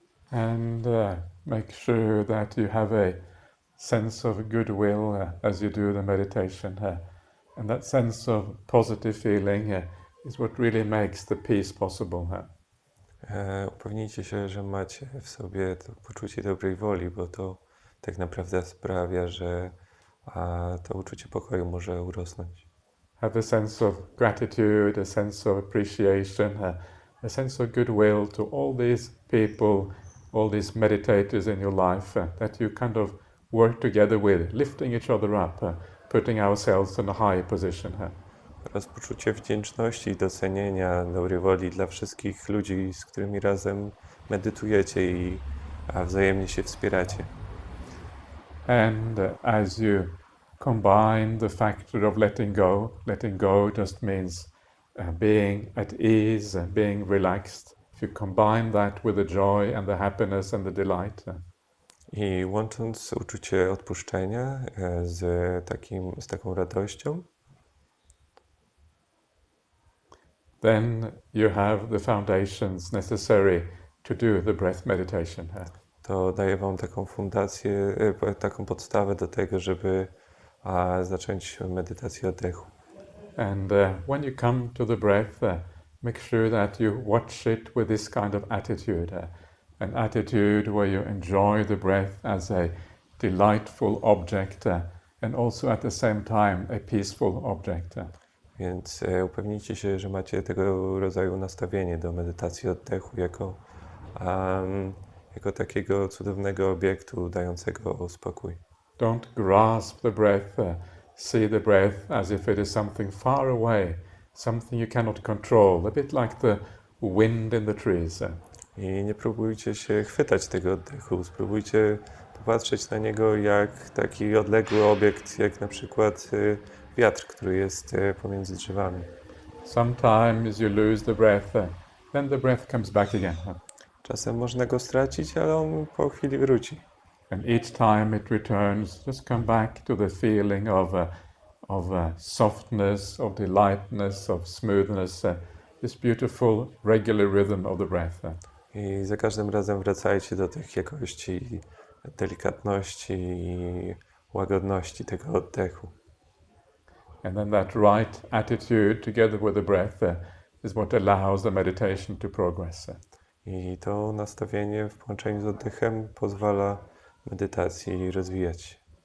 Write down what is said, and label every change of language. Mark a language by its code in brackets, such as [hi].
[en] And make sure that you have a sense of goodwill as you do the meditation. And that sense of positive feeling is what really makes the peace possible. [pl] Upewnijcie się, że macie w sobie to poczucie dobrej woli, bo to tak naprawdę sprawia, że to uczucie pokoju może urosnąć. [en] Have a sense of gratitude, a sense of appreciation, a sense of goodwill to all these people, all these meditators in your life that you kind of work together with, lifting each other up, putting ourselves in a high position. [pl] Oraz poczucie wdzięczności i docenienia, dobrej woli dla wszystkich ludzi, z którymi razem medytujecie i wzajemnie się wspieracie. [en] And as you combine the factor of letting go just means being at ease, being relaxed. If you combine that with the joy and the happiness and the delight. [pl] I łącząc uczucie odpuszczenia z taką radością, [en] then you have the foundations necessary to do the breath meditation. [pl] to daje wam taką fundację, taką podstawę do tego, żeby zacząć medytację oddechu. [en] And when you come to the breath, make sure that you watch it with this kind of attitude, an attitude where you enjoy the breath as a delightful object and also at the same time a peaceful object. [pl] Więc upewnijcie się, że macie tego rodzaju nastawienie do medytacji oddechu jako takiego cudownego obiektu dającego spokój. [en] Don't grasp the breath, see the breath as if it is something far away, something you cannot control, a bit like the wind in the trees. [pl] I nie próbujcie się chwytać tego oddechu, spróbujcie popatrzeć na niego jak taki odległy obiekt, jak na przykład wiatr, który jest pomiędzy drzewami. [en] Sometimes you lose the breath, then the breath comes back again. [pl] Czasem można go stracić, ale on po chwili wróci. [en] And each time it returns, just come back to the feeling of softness, of delightness, of smoothness, this beautiful regular rhythm of the breath. [pl] I za każdym razem wracajcie do tych jakości, delikatności i łagodności tego oddechu. [en] And then that right attitude together with the breath is what allows the meditation to progress. [pl] I to nastawienie w połączeniu z oddechem pozwala medytacji rozwijać się.